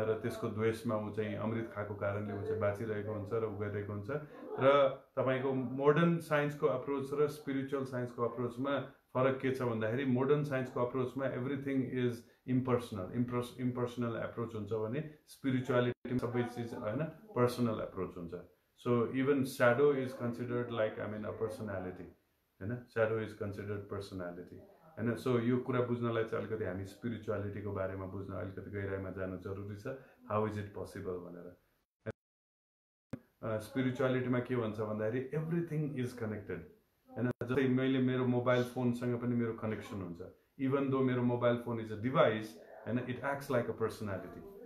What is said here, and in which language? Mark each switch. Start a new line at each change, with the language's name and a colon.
Nepali: र त्यसको द्वेषमा उ चाहिँ अमृत खाएको कारणले उ चाहिँ बाँचिरहेको हुन्छ र उगइरहेको हुन्छ। र तपाईको मोडर्न साइन्सको अप्रोच र स्पिरिचुअल साइन्सको अप्रोचमा फरक के छ भन्दाखेरि मोडर्न साइन्सको अप्रोचमा
English: everything is impersonal approach
Nepali: हुन्छ भने स्पिरिचुअलिटी सबै चीज हैन पर्सनल एप्रोच हुन्छ।
English: So even shadow is considered like I mean a personality हैन, shadow is considered personality हैन।
Nepali: सो यो कुरा बुझ्नलाई चाहिँ अलिकति हामी स्पिरिचुअलिटीको बारेमा बुझ्न अलिकति गहिराइमा जानु जरुरी छ।
English: how is it possible
Nepali: भनेर स्पिरिचुअलिटीमा के भन्छ भन्दाखेरि
English: everything is connected
Nepali: हैन। जस्तै मैले मेरो मोबाइल फोनसँग पनि मेरो कनेक्सन हुन्छ, इभन दो मेरो mobile phone is a device हैन,
English: It acts like a personality.